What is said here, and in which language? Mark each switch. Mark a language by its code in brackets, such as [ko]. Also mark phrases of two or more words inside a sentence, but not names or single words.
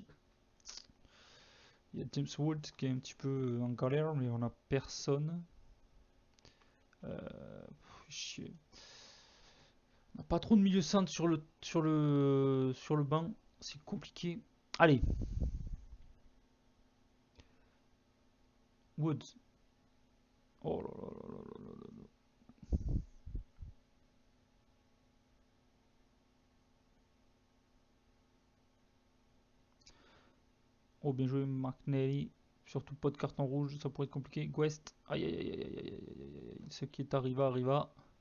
[fr] Il y a James Wood qui est un petit peu en galère, mais on a personne. Chier. On n'a pas trop de milieu centre sur le banc. C'est compliqué. Allez, Woods. Oh là là là là là là. Oh, bien joué, McNally. Surtout pas de carton rouge, ça pourrait être compliqué. Guest. Aïe aïe aïe aïe aïe aïe aïe aïe. Ce qui est arriva, arriva.